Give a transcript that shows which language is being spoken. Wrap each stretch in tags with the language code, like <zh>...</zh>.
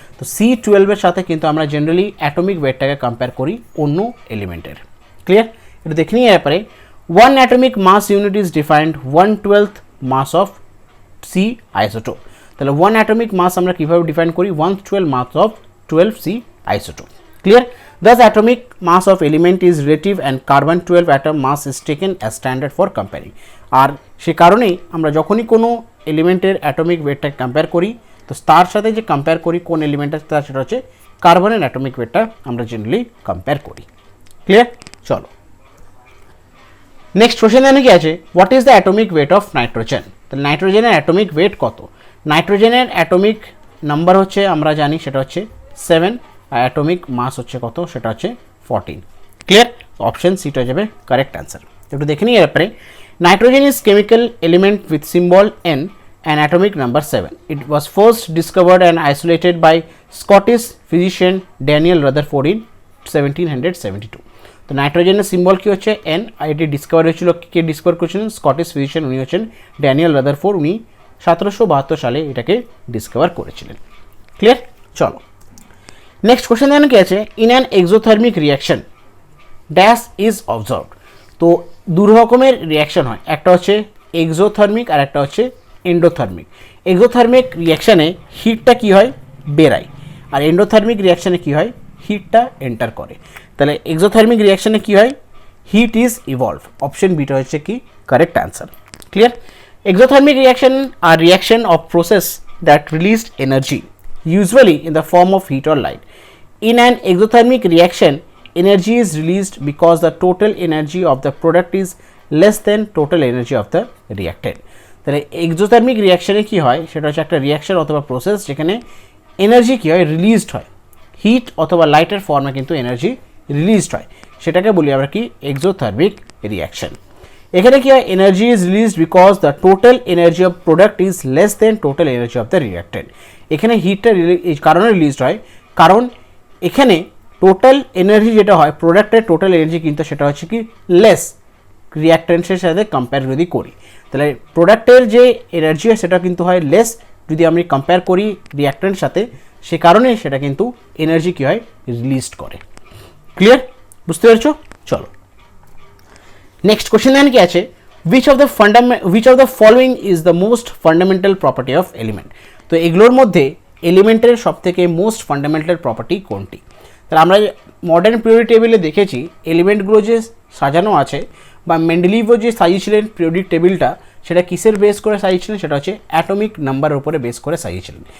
<bn>তো C12 সাথে কিন্তু আমরা জেনারেলি অ্যাটমিক ওয়েটটাকে কম্পেয়ার করি অন্য এলিমেন্টের। ক্লিয়ার? এটা দেখে নিয়ে ব্যাপারে,</bn> <en>1 atomic mass unit is defined 1/12 mass of C isotope.</en> <bn>তাহলে 1 অ্যাটমিক মাস আমরা কীভাবে ডিফাইন করি?</bn> <en>1/12 mass of 12 C isotope. Clear? Thus atomic mass of element is relative and carbon 12 atom mass is taken as standard for comparing.</en> <bn>আর সে কারণেই আমরা যখনই কোনো এলিমেন্টের atomic ওয়েটটাকে compare করি, তো তার সাথে যে কম্পেয়ার করি কোন এলিমেন্টের, তার সেটা হচ্ছে কার্বনের অ্যাটমিক ওয়েটটা আমরা জেনারেলি কম্পেয়ার করি। ক্লিয়ার? চলো নেক্সট কোশ্চেন এখানে কি আছে,</bn> <en>What is the atomic weight of nitrogen.</en> <bn>তাহলে নাইট্রোজেনের অ্যাটমিক ওয়েট কত? নাইট্রোজেনের অ্যাটমিক নাম্বার হচ্ছে আমরা জানি সেটা হচ্ছে 7, আর অ্যাটমিক মাস হচ্ছে কত? সেটা হচ্ছে 14। ক্লিয়ার? অপশন সিটা হয়ে যাবে কারেক্ট অ্যান্সার। একটু দেখে নিই এরপরে,</bn> <en>Nitrogen is chemical element with symbol N and atomic number 7. It was first discovered and isolated by Scottish physician Daniel Rutherford in 1772.</en> <bn>তো নাইট্রোজেনের সিম্বল কি হচ্ছে? N, আর এটি ডিসকভার হয়েছিল, কে ডিসকভার করেছিলেন? স্কটিশ ফিজিশিয়ান, উনি হচ্ছেন ড্যানিয়েল রাদারফোর্ড। উনি 1772 সালে এটাকে ডিসকভার করেছিলেন। ক্লিয়ার? চলো নেক্সট কোশ্চেন এখানে কি আছে,</bn> <en>In an exothermic reaction dash is observed.</en> <bn>তো দু রকমের রিয়াকশন হয়, একটা হচ্ছে এক্সোথার্মিক আর একটা হচ্ছে এন্ডোথার্মিক। এক্সোথার্মিক রিয়াকশানে হিটটা কি হয়? বেরায়, আর এন্ডোথার্মিক রিয়াকশানে কি হয়? হিটটা এন্টার করে। তাহলে এক্সোথার্মিক রিয়াকশানে কি হয়?</bn> <en>Heat is evolve.</en> <bn>Option beta হচ্ছে কি correct answer. Clear?</bn> <en>Exothermic reaction আর reaction of process that released energy usually in the form of heat or light. In an exothermic reaction, energy is released because the total energy of the product is less than total energy of the reactant.</en> <bn>তাহলে exothermic রিয়াকশানে কী হয় সেটা হচ্ছে একটা reaction অথবা process যেখানে energy কী হয় released হয়, hit অথবা লাইটের ফর্মে কিন্তু এনার্জি রিলিজড হয়, সেটাকে বলি আমরা কি এক্সোথার্মিক রিয়াকশন। এখানে কি হয়</bn> <en>Energy is released because the total energy of product is less than total energy of the reactant.</en> <bn>এখানে হিটটা এই কারণে রিলিজড হয় কারণ এখানে টোটাল এনার্জি যেটা হয় প্রোডাক্টের টোটাল এনার্জি কিন্তু সেটা হচ্ছে কি লেস রিয়াক্টেন্টসের সাথে কম্পেয়ার যদি করি, তাহলে প্রোডাক্টের যে এনার্জি হয় সেটা কিন্তু হয় লেস যদি আমি কম্পেয়ার করি রিয়াক্টেন্টের সাথে, সে কারণে সেটা কিন্তু এনার্জি কী হয় রিলিজড করে। ক্লিয়ার, বুঝতে পেরেছো? চলো নেক্সট কোশ্চেন দেন কি আছে,</bn> <en>which of the following is the most fundamental property of element?</en> <bn>তো এগুলোর মধ্যে এলিমেন্টের সব থেকে মোস্ট ফান্ডামেন্টাল প্রপার্টি কোনটি? তাহলে আমরা মডার্ন পিরিয়ডিক টেবিলে দেখেছি এলিমেন্টগুলো যে সাজানো আছে বা মেন্ডেলিভও যে সাজিয়েছিলেন পিরিয়ডিক টেবিলটা সেটা কিসের বেস করে সাজিয়েছিলেন, সেটা হচ্ছে অ্যাটমিক নাম্বারের উপরে বেস করে সাজিয়েছিলেন।</bn>